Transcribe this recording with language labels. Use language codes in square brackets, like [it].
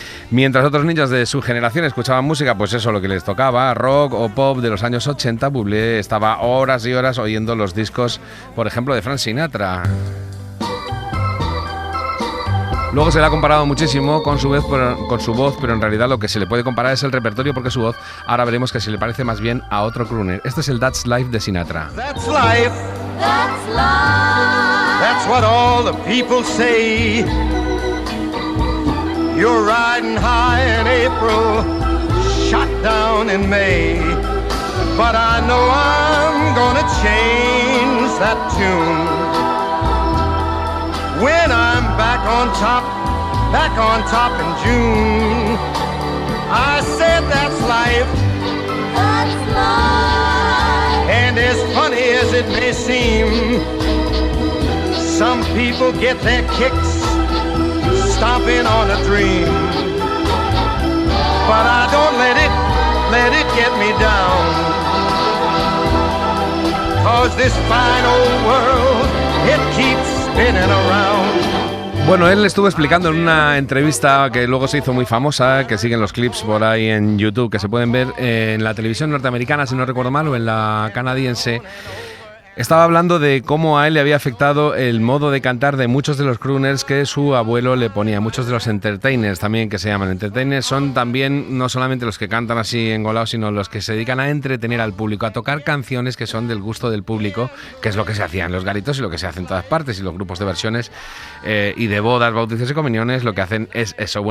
[es] Mientras otros niños de su generación escuchaban música, pues eso, lo que les tocaba, rock o pop de los años 80, Bublé estaba horas y horas oyendo los discos, por ejemplo, de Frank Sinatra. Luego se le ha comparado muchísimo con su voz, pero en realidad lo que se le puede comparar es el repertorio, porque su voz ahora veremos que se le parece más bien a otro crooner. Este es el That's Life de Sinatra. [en] That's life. That's life. That's what all the people say. You're riding high in April, shot down in May. But I know I'm gonna change that tune. When I'm back on top in June. I said that's life. That's life. And as funny as it may seem, some people get their kicks stomping on a dream. But I don't let it get me down. 'Cause this fine old world, it keeps spinning around. [es] Bueno, él estuvo explicando en una entrevista que luego se hizo muy famosa, que siguen los clips por ahí en YouTube, que se pueden ver en la televisión norteamericana, si no recuerdo mal, o en la canadiense. Estaba hablando de cómo a él le había afectado el modo de cantar de muchos de los crooners que su abuelo le ponía, muchos de los entertainers también, que se llaman entertainers, son también no solamente los que cantan así engolados, sino los que se dedican a entretener al público, a tocar canciones que son del gusto del público, que es lo que se hacía en los garitos y lo que se hace en todas partes, y los grupos de versiones y de bodas, bautizos y comuniones lo que hacen es eso.